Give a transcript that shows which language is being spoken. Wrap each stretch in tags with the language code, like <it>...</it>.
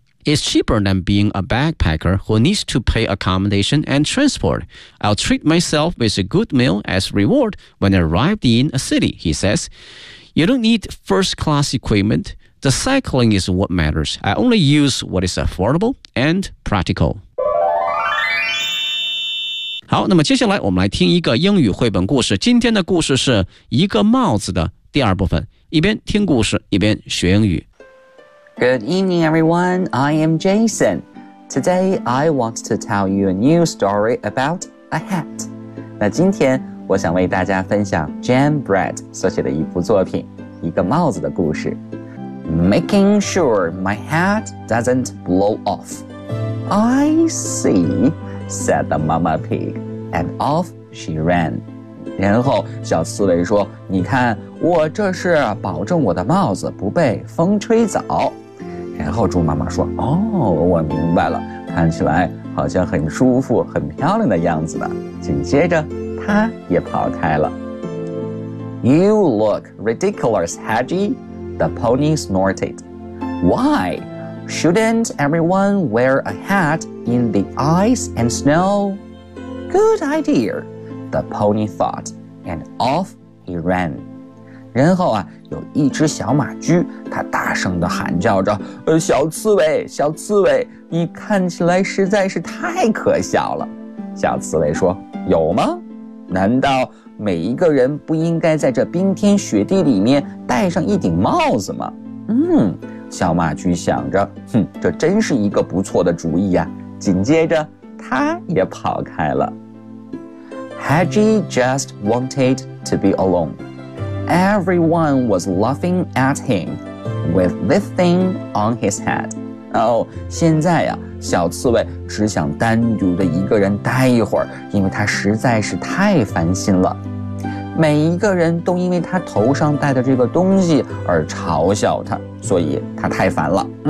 <en>It's cheaper than being a backpacker who needs to pay accommodation and transport. I'll treat myself with a good meal as reward when I arrived in a city, he says. You don't need first-class equipment. The cycling is what matters. I only use what is affordable and practical.</en> <zh>好，那么接下来我们来听一个英语绘本故事。今天的故事是一个帽子的第二部分，一边听故事，一边学英语。</zh> <en>Good evening, everyone. I am Jason. Today, I want to tell you a new story about a hat.</en> <zh>那今天我想为大家分享 Jan Brett 所写的一部作品，一个帽子的故事。</zh> <en>Making sure my hat doesn't blow off. I see, said the mama pig, and off she ran.</en> <zh>然后小刺猬说，你看，我这是保证我的帽子不被风吹走。然后猪妈妈说，哦，我明白了，她看起来好像很舒服很漂亮的样子呢。紧接着他也跑开了。</zh> <en>You look ridiculous, Hedgie, the pony snorted. Why shouldn't everyone wear a hat in the ice and snow? Good idea, the pony thought, and off he ran.</en> <zh>然后啊，有一只小马驹，它大声地喊叫着：“小刺猬，小刺猬，你看起来实在是太可笑了。” 小刺猬说：“有吗？难道每一个人不应该在这冰天雪地里面戴上一顶帽子吗？” 嗯，小马驹想着：“哼，这真是一个不错的主意啊。” 紧接着，它也跑开了。</zh> <en>Hedgie just wanted to be alone. Everyone was laughing at him with this thing on his head.</en> <zh>Oh, 现在呀、啊、小刺猬只想单独的一个人待一会儿，因为他实在是太烦心了。每一个人都因为他头上戴的这个东西而嘲笑他，所以他太烦了。</zh>